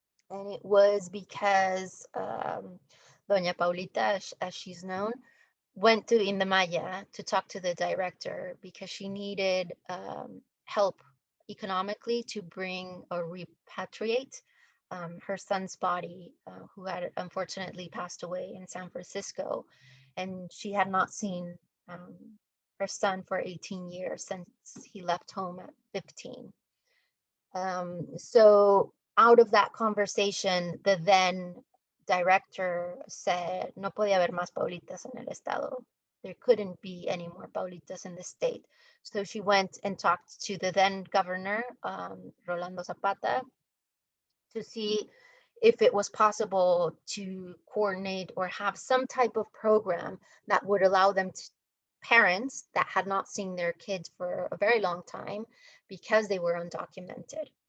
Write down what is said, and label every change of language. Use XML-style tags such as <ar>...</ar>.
<en>And it was because Doña Paulita, as she's known, went to India Maya to talk to the director because she needed help economically to bring or repatriate her son's body, who had unfortunately passed away in San Francisco. And she had not seen her son for 18 years since he left home at 15. So out of that conversation, the then director said,</en> <es>no podía haber más Paulitas en el estado.</es> <en>There couldn't be any more Paulitas in the state. So she went and talked to the then governor, Rolando Zapata, to see if it was possible to coordinate or have some type of program that would allow them to, parents that had not seen their kids for a very long time because they were undocumented.</en>